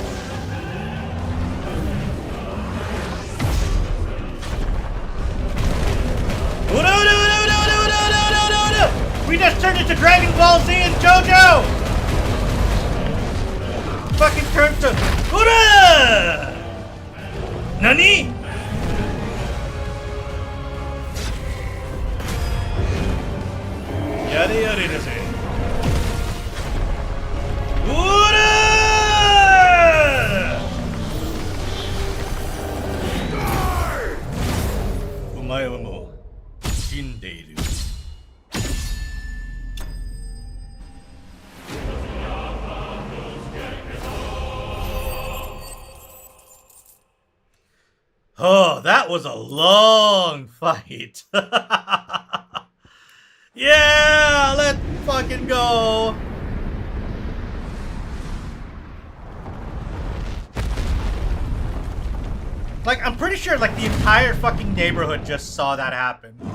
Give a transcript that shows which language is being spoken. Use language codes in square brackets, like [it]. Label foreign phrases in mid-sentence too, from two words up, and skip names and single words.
[en] We just turned into Dragon Ball Z and JoJo! Fucking turned to Ura! Nani? Yada yada yada. Ura! [ja] お前はもう死んでいる。 [en] Oh, that was a long fight. Yeah, let's fucking go. Like, I'm pretty sure, like, the entire fucking neighborhood just saw that happen.